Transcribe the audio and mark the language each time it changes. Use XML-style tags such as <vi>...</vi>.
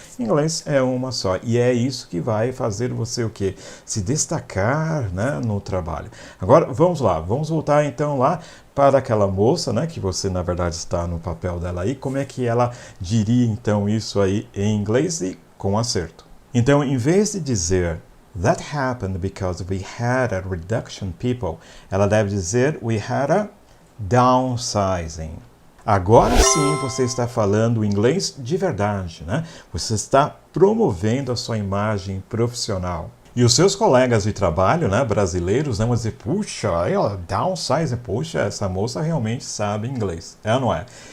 <pt>Em inglês é uma só. E é isso que vai fazer você o quê? Se destacar, né? No trabalho. Agora, vamos lá. Vamos voltar então lá para aquela moça, né, que você na verdade está no papel dela aí, como é que ela diria então isso aí em inglês e com acerto. Então, em vez de dizer</pt> <en>That happened because we had a reduction people.</en> <pt>Ela deve dizer</pt> <en>we had a downsizing.</en> <pt>Agora sim você está falando inglês de verdade, né? Você está promovendo a sua imagem profissional. E os seus colegas de trabalho, né, brasileiros, vão dizer, puxa, downsizing, puxa, essa moça realmente sabe inglês. É ou não é?</pt>